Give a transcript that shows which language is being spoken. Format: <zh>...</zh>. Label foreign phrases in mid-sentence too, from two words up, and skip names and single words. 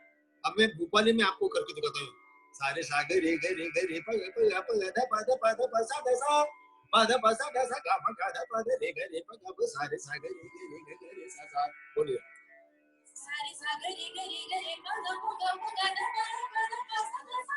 <hi>अब मैं भोपाली में आपको करके दिखाता हूँ। सारे सागर रे ग रे ग रे प ग प ग प ग ध प ध प ध प सा ध सा प ध प सा ध सा ग म ग ध प ध रे ग रे प ग प सारे सागर रे ग रे सा सा। बोलिए सारे सागर रे ग रे प ग प ग प ग ध प ध प सा ध सा</hi>